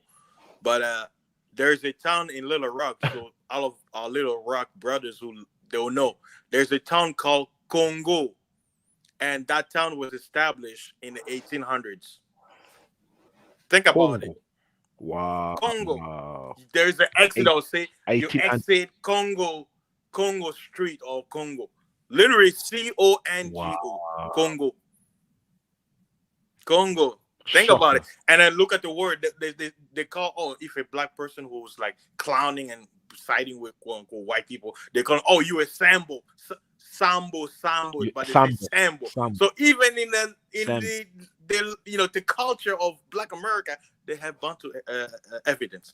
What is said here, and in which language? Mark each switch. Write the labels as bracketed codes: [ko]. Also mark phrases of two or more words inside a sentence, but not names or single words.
[en] But there's a town in Little Rock, so all of our Little Rock brothers who don't know, there's a town called Congo, and that town was established in the 1800s. Think about it. Wow. Congo. There's an exit. I'll say you 1800. exit Congo Street or Congo. Literally Congo. Wow. Congo. Think about it. And then look at the word that they call, if a black person who's like clowning and siding with quote unquote white people, they call, you a Sambo. Sambo, but they say Sambo. So even in the culture of Black America, they have Bantu evidence.